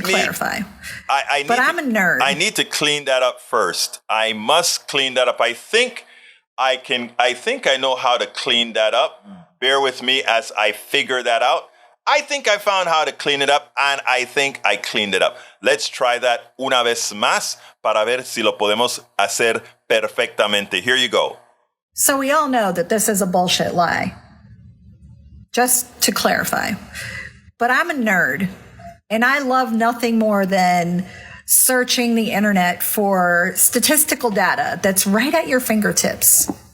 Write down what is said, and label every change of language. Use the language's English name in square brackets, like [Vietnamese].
[English] clarify. I'm a nerd. I need to clean that up first. I must clean that up. I think I know how to clean that up. Bear with me as I figure that out. I think I found how to clean it up, and I think I cleaned it up. Let's try that [Spanish] una vez más para ver si lo podemos hacer perfectamente. [English] Here you go. So we all know that this is a bullshit lie. Just to clarify. But I'm a nerd, and I love nothing more than searching the internet for statistical data that's right at your fingertips.